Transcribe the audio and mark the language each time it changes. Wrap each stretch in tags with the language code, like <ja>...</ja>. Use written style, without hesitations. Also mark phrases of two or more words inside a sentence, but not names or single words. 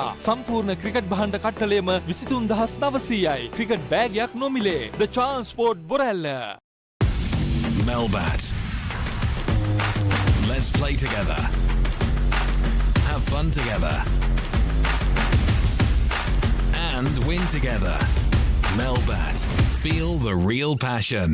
<si>සම්පූර්ණ ක්‍රිකට් භාණ්ඩ කට්ටලයම 23900යි. ක්‍රිකට් බෑගයක් නොමිලේ. The Transport බොරැල්ල.</si> <en>Melbat. Let's play together. Have fun together. And win together. Melbat. Feel the real passion.</en>